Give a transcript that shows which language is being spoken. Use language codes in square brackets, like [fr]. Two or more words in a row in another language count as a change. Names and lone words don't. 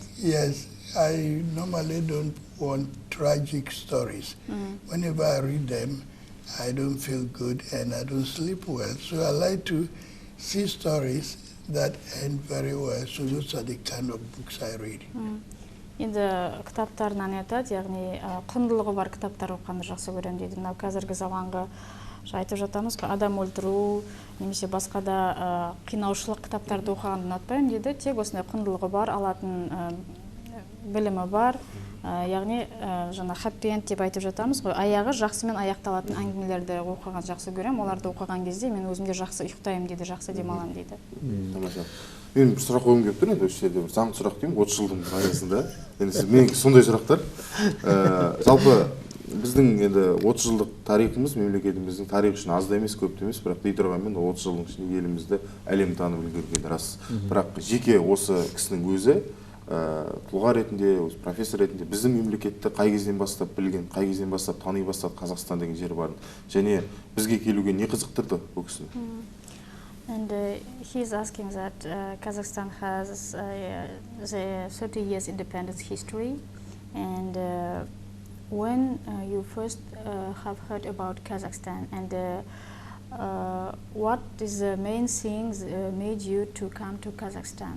[en] Yes, I normally don't want tragic stories. Whenever I read them, I don't feel good and I don't sleep well. So I like to see stories that end very well. So those are the kind of books I read. [kk] Енді кітаптарынан айтады, яғни құндылығы бар кітаптар оқығанды жақсы көрем дейді. Мынау қазіргі заманғы айтып жатамыз, адам өлтіру, немесе басқа да қинаушылық кітаптарды оқығанды ұнатпаймын дейді. Тек осындай құндылығы бар, алатын білімі бар. Яғни жаңа [en] happy end [kk] деп айтып жатамыз ғой, аяғы жақсымен аяқталатын әңгімелерді оқыған жақсы көрем. Оларды оқыған кезде мен өзімде жақсы ұйықтаймын дейді, жақсы демаламын дейді. Тамаша. Мен бір сұрақ қойғым келіп тұр, енді осы жерде бір заң сұрақ деймін, 30 жылдың аясында. Менің сондай сұрақтар. Жалпы біздің енді 30 жылдық тарихымыз, мемлекетіміздің тарихы үшін аз да емес, көп те емес, бірақ дей тұрғанмен 30 жылдың ішінде елімізді әлем танып үлгерген рас. Бірақ жеке осы кісінің өзі тұлға ретінде, профессор ретінде біздің мемлекетті қай кезден бастап білген, қай кезден бастап тани бастады Қазақстан деген жер барын, және бізге келуге не қызықтырды бұл кісіні? [en] And he's asking that Kazakhstan has the 30 years independence history, and when you first have heard about Kazakhstan, and what is the main things made you to come to Kazakhstan?